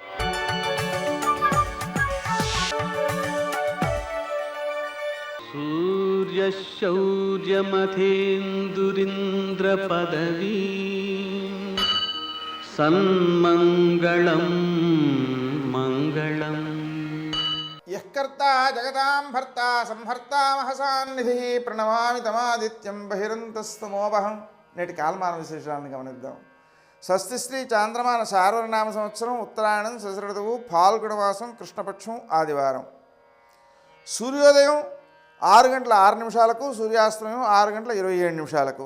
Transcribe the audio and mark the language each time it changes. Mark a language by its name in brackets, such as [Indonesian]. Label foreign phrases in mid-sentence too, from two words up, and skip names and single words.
[Sanskrit] सूर्यशौर्यमथेन्दुरिन्द्रपदवी सन्मङ्गलं मङ्गलम्। यः कर्ता जगतां भर्ता संहर्ता महसान्निधि ప్రణమామి తమాదిత్యం బహిరంతస్తమోపహం. [Telugu] నేటి కాలమాన విశేషాలను గమనిద్దాం. స్వస్తి శ్రీ చాంద్రమాన శార్వరనామ సంవత్సరం ఉత్తరాయణం శశిఋతువు ఫాల్గుణమాసం కృష్ణపక్షం ఆదివారం. సూర్యోదయం 6:06 సూర్యాస్తమయం 6:27.